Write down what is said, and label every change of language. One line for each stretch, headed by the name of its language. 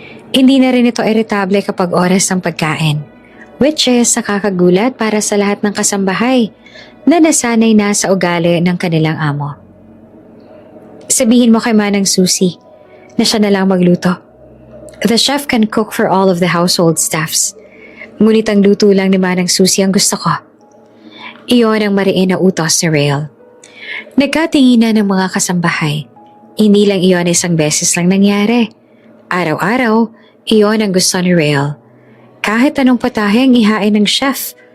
Filipino: Hindi na rin ito iritable kapag oras ng pagkain, which is nakakagulat para sa lahat ng kasambahay na nasanay na sa ugali ng kanilang amo. Sabihin mo kay Manang Susie na siya na lang magluto.
English: The chef can cook for all of the household staffs.
Filipino: Ngunit ang luto lang ni Manang Susie ang gusto ko. Iyon ang mariin na utos ni Rael. Nagkatinginan ng mga kasambahay. Hindi lang iyon isang beses lang nangyari. Araw-araw, iyon ang gusto ni Rael. Kahit anong patahe ang ihain ng chef,